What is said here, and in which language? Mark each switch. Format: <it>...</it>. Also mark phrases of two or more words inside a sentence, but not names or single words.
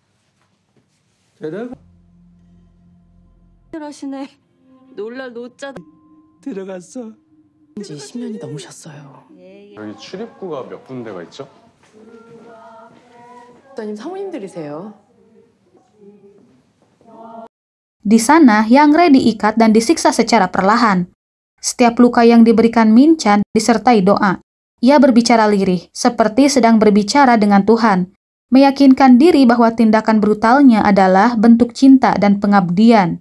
<ko>하시네. 놀랄 노자. 들어갔어. 지 10년이 넘으셨어요. 여기 출입구가 몇 군데가 있죠? 목사님 사모님들이세요.</ko> <id>Di sana, Yang Rae diikat dan disiksa secara perlahan. Setiap luka yang diberikan Min Chan disertai doa. Ia berbicara lirih, seperti sedang berbicara dengan Tuhan, meyakinkan diri bahwa tindakan brutalnya adalah bentuk cinta dan pengabdian.</id>